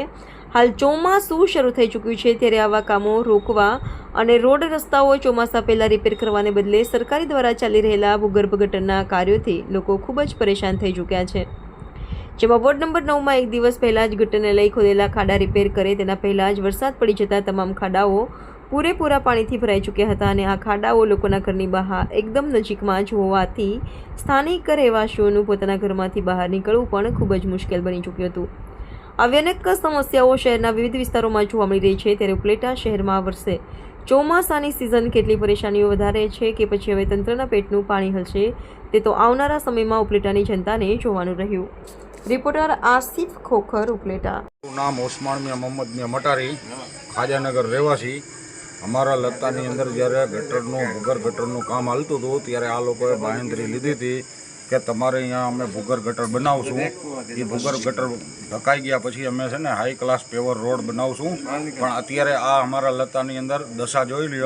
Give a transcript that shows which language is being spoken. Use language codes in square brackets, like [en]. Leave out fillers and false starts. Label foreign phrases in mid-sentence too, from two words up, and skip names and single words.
[gu] હાલ ચોમાસું શરૂ થઈ ચૂક્યું છે, ત્યારે આવા કામો રોકવા અને રોડ રસ્તાઓ ચોમાસા પહેલાં રિપેર કરવાને બદલે સરકારી દ્વારા ચાલી રહેલા ભૂગર્ભ ગટરના કાર્યોથી લોકો ખૂબ જ પરેશાન થઈ ચૂક્યા છે, જેમાં [en] ward number [gu] 9માં એક દિવસ પહેલાં જ ગટરને લઈ ખોદેલા ખાડા રિપેર કરે તેના પહેલાં જ વરસાદ પડી જતાં તમામ ખાડાઓ પૂરેપૂરા પાણીથી ભરાઈ ચૂક્યા હતા અને આ ખાડાઓ લોકોના ઘરની બહાર એકદમ નજીકમાં જ હોવાથી સ્થાનિક રહેવાસીઓનું પોતાના ઘરમાંથી બહાર નીકળવું પણ ખૂબ જ મુશ્કેલ બની ચૂક્યું હતું। આવી અનેક સમસ્યાઓ શહેરના વિવિધ વિસ્તારોમાં જોવા મળી રહી છે, ત્યારે ઉપલેટા શહેરમાં વર્ષે ચોમાસાની સિઝન કેટલી પરેશાનીઓ વધારે છે કે પછી હવે તંત્રના પેટનું પાણી હલશે તે તો આવનારા સમયમાં ઉપલેટાની જનતાને જોવાનું રહ્યું। [hi] रिपोर्टर आसिफ खोखर उपलेटा। नाम ओस्मान मियां मोहम्मद मियां मटारी, खाजानगर રહેવાસી। [gu] અમારા લત્તાની અંદર જ્યારે ગટરનું ભૂગર ગટરનું કામ હાલતું હતું ત્યારે આ લોકોએ બાંહેધરી લીધી હતી કે તમારે અહીંયા અમે ભૂગર ગટર બનાવશું। એ ભૂગર ગટર ઢકાઈ ગયા પછી અમે છે ને [en] high class paver road [gu] બનાવશું, પણ અત્યારે આ અમારા લત્તાની અંદર દશા જોઈ લ્યો।